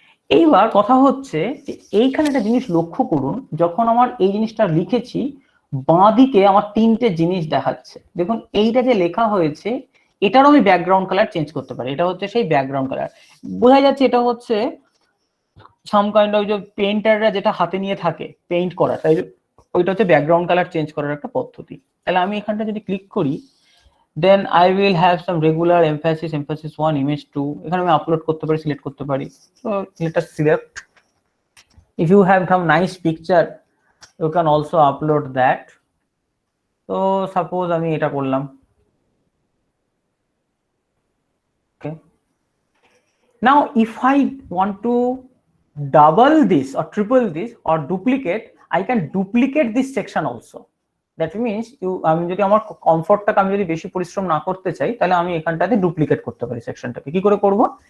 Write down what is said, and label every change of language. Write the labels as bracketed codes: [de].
[bn] এইবার কথা হচ্ছে যে এইখানে একটা জিনিস লক্ষ্য করুন, যখন আমার এই জিনিসটা লিখেছি বাঁ দিকে আমার তিনটে জিনিস দেখাচ্ছে, দেখুন এইটা যে লেখা হয়েছে এটারও আমি ব্যাকগ্রাউন্ড কালার চেঞ্জ করতে পারি, এটা হচ্ছে সেই ব্যাকগ্রাউন্ড কালার, বোঝা যাচ্ছে এটা হচ্ছে সাম কাইন্ড অফ যে পেইন্টাররা যেটা হাতে নিয়ে থাকে পেইন্ট করা, তাই ওইটা হচ্ছে ব্যাকগ্রাউন্ড কালার চেঞ্জ করার একটা পদ্ধতি। তাহলে আমি এখানটা যদি ক্লিক করি, [en] then I will have some regular emphasis, emphasis 1, image 2, [bn] এখানে আমি আপলোড করতে পারি, সিলেক্ট করতে পারি। [en] So let us select. If you have some nice picture you can also upload that. So suppose [bn] আমি এটা করলাম, [en] okay. Now if I want to double this or triple this or duplicate, I can duplicate this section also. That means [bn] আমি যদি আমার কমফর্টটাকে আমি যদি বেশি পরিশ্রম না করতে চাই তাহলে আমি এখানটাতে ডুপ্লিকেট করতে পারি সেকশনটাকে। কি করে করব?